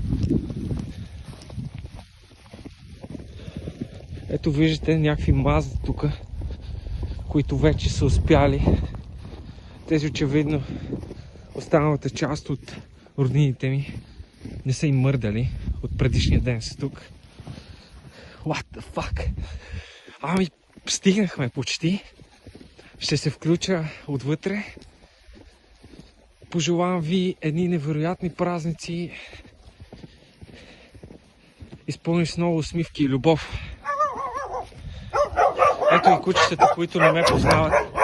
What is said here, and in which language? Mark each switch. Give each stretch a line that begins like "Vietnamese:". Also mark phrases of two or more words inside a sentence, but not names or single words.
Bulgarian: Ето виждате някакви мази тук, които вече са успяли. Тези очевидно останалата част от роднините ми не са им мърдали. От предишния ден са тук.
English: What the fuck?
Bulgarian: Ами, стигнахме почти. Ще се включа отвътре. Пожелавам ви едни невероятни празници, изпълни с много усмивки и любов. Ето и кучетата, които не ме познават.